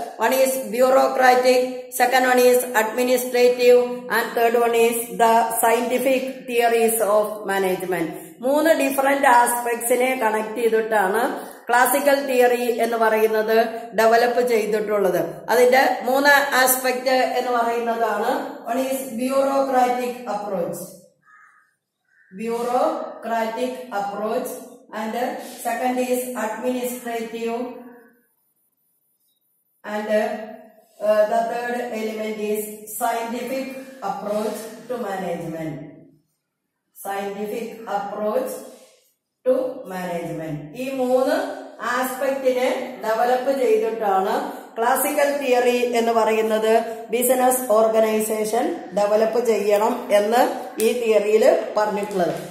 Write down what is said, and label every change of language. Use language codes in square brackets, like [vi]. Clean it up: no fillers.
[en] One is bureaucratic, second one is administrative and third one is the scientific theories of management. [ml] മൂന്ന് different ആസ്പെക്ട്സിനെ connect ചെയ്തിട്ടാണ് classical theory എന്ന് പറയുന്നത് develop ചെയ്തിട്ടുള്ളത്. അതിന്റെ മൂന്ന് ആസ്പെക്ട് എന്ന് പറയുന്നതാണ് [en] One is bureaucratic approach, bureaucratic approach, and second is administrative, and the third element is scientific approach to management. Scientific approach to management. [ml] ഈ മൂന്ന് ആസ്പെക്റ്റിനെ ഡെവലപ്പ് ചെയ്തിട്ടാണ് ക്ലാസിക്കൽ തിയറി എന്ന് പറയുന്നത് ബിസിനസ് ഓർഗനൈസേഷൻ ഡെവലപ്പ് ചെയ്യണം എന്ന് ഈ തിയറിയിൽ പറഞ്ഞിട്ടുള്ളത്.